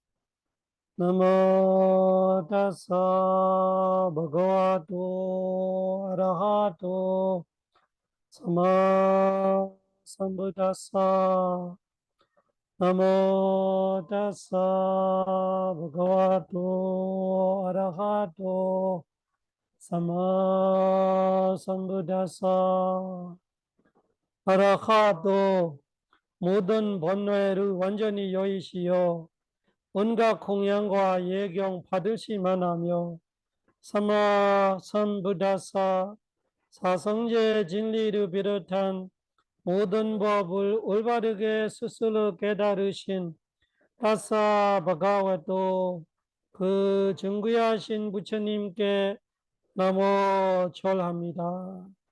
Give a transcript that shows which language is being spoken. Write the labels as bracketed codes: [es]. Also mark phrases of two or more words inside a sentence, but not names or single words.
[pi] Namo tassa bhagavato arahato sama sambuddhassa. Namo tassa bhagavato arahato sama sambuddhassa. [ko] arahato 모든 번뇌를 완전히 여의시어 온갖 공양과 예경 받으시만 하며 [pi] samma sambuddhassa [ko] 사성제 진리를 비롯한 모든 법을 올바르게 스스로 깨달으신 [pi] tassa bhagavato [ko] 그 증귀하신 부처님께 나모 절합니다.